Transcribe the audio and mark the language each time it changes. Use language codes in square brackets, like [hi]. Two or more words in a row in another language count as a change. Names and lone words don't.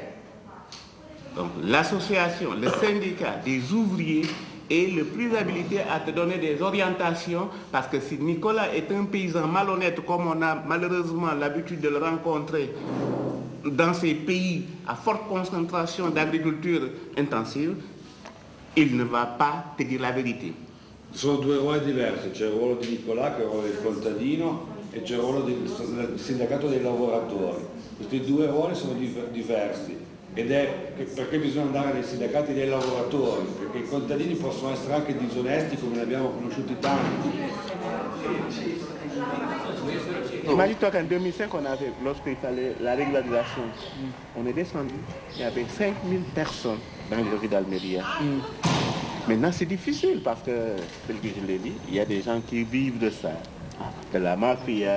[fr] Donc l'association, le syndicat des ouvriers est le plus habilité à te donner des orientations, parce que si Nicolas est un paysan malhonnête, comme on a malheureusement l'habitude de le rencontrer dans ces pays à forte concentration d'agriculture intensive, il ne va pas te dire la vérité. [it] Sono due ruoli diversi, c'è il ruolo di Nicolà che è il ruolo del contadino e c'è il ruolo del sindacato dei lavoratori. Questi due ruoli sono diversi ed è perché bisogna andare nei sindacati dei lavoratori, perché i contadini possono essere anche disonesti come ne abbiamo conosciuti tanti. [fr] Imagine-toi qu'en 2005, lorsqu'il fallait la régularisation, on est descendu, il y avait 5000 personnes dans les rues d'Almeria. Maintenant, c'est difficile parce que, tel que je l'ai dit, il y a des gens qui vivent de ça, de la mafia.